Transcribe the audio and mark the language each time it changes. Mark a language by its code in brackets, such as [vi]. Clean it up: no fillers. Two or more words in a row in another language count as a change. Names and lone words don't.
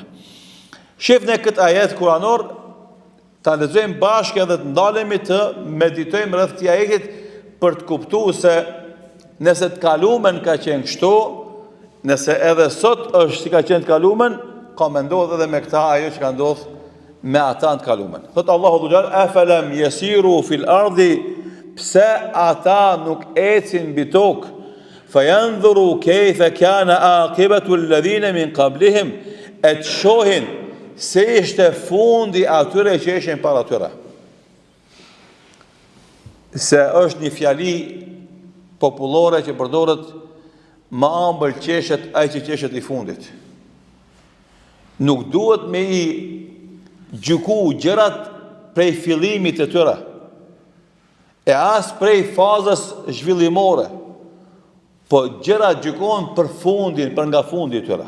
[sq] Shifni këtë ajet kuranor, ta lexojmë bashkë edhe të ndalemi të meditojmë rreth këtij ajetit për të kuptuar se nëse të kalumen ka qenë kështu, nëse edhe sot është si ka qenë të kalumen, ka me ndodhë edhe me këta ajo që ka ndodhë me ata në të kalumen. Thotë Allahu [ar] ذو الجلال, أفلم يسيروا في الأرض, [sq] pse ata nuk ecin mbi tokë, [ar] فينظروا كيف كان عاقبة الذين من قبلهم, [sq] e të shohin se ishte fundi atyre që ishin para tyre. Se është një fjali popullore që përdoret ma ambël qeshet ai që qeshet i fundit. Nuk duhet me i gjyku gjërat prej fillimit të tyre, e as prej fazës zhvillimore, po gjërat gjykohen për fundin, për nga fundi të tyre.